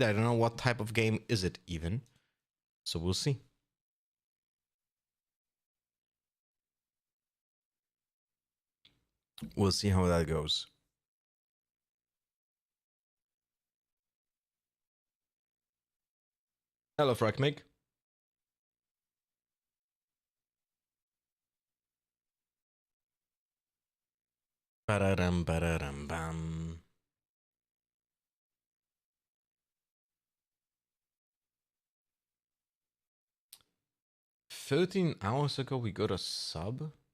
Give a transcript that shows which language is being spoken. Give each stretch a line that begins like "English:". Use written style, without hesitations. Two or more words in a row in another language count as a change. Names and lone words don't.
English: I don't know what type of game is it even, so we'll see. We'll see how that goes. Hello, Fragmig. Ba-da-dum, ba-da-dum, bam. "13 hours ago we got a sub."